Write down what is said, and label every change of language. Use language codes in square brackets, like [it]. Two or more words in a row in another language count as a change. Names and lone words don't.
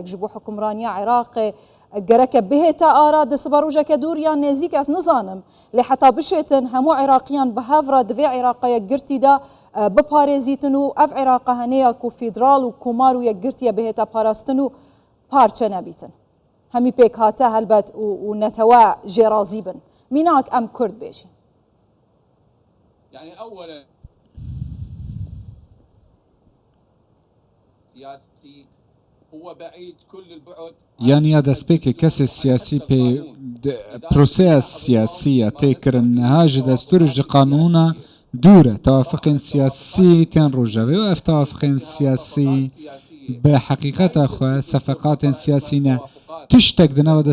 [ku] ji bo hukmraniya Iraqê gereke bihêta ara di sibarojeke dûr yan nêzik ez nizanim lê heta bişêtin hemû Iraqiyan bi hevra divê Iraqeya girtî de biparêzîtin û ev Iraqe heneya ku fîdral û komar û yekgirtiye bihêta parastin û parçe nebîtin hemî pêk hate helbet û netewe jê razî bin mînak em Kurd bêjin [ar] يعني اولا سياسي هو بعيد كل البعد [ku] yani ya destpêkê kesê siyasî pê proseya siyasî têkirin niha ji destûr ji qanûna dûr e tewafuqên siyasî tên rojevê û ev tewafuqên siyasî bi heqîqeta xwe sefeqatên siyasî ne tiştek di nava